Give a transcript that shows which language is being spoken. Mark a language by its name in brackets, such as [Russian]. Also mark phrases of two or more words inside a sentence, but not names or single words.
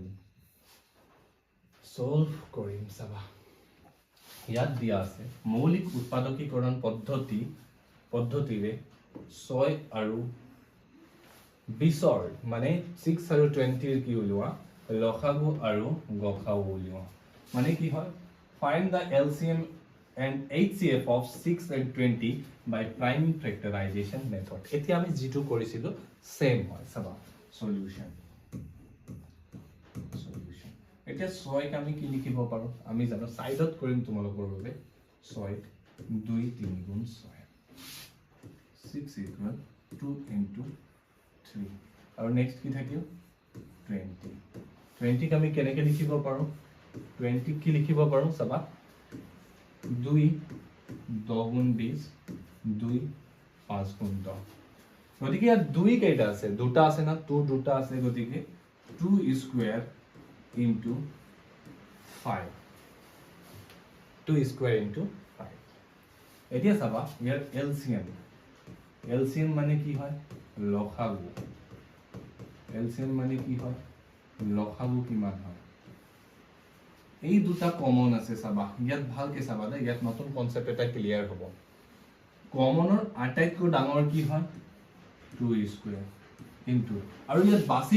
[Assamese] কৰিম চাবা ইয়াত দিয়া আছে মৌলিক উৎপাদকীকৰণ পদ্ধতিৰে 6 আৰু 20 মানে 6 আৰু 20 কি উলিওৱা লসাগু আৰু গসাগু উলিওৱা মানে কি হয় [English] find the LCM and HCF of 6 and 20 by prime factorization method [Assamese] এতিয়া আমি যেটো কৰিছিলো সেম হয় চাবা সলিউশন এতিয়া 6 ক আমি কি লিখিব পাৰো আমি জানো সাইডত কৰিম তোমালোকৰ বাবে 6 2 3 গুণ 6 [English] 6 equal 2 into 3 [Assamese] আৰু নেক্সট কি থাকিল 20 ক আমি কেনেকৈ লিখিব পাৰো 20 কি লিখিব পাৰো চাবা 2 10 গুণ 20 2 5 গুণ 10 গতিকে ইয়াত 2 কেইটা আছে দুটা আছে না 2 দুটা আছে গতিকে 2 স্কয়াৰ into 5 [English] 2 square into 5 [Assamese] এতিয়া চাবা ইয়াৰ LCM মানে কি হয় লসাগু LCM মানে কি হয় লসাগু কিমান হয় এই দুটা কমন আছে চাবা ইয়াত ভালকে চাবা দে ইয়াত নতুন কনসেপ্ট এটা ক্লিয়াৰ হ'ব কমনৰ আটাইতকৈ ডাঙৰ কি হয় 2 স্কয়াৰ into আৰু ইয়াত বাছি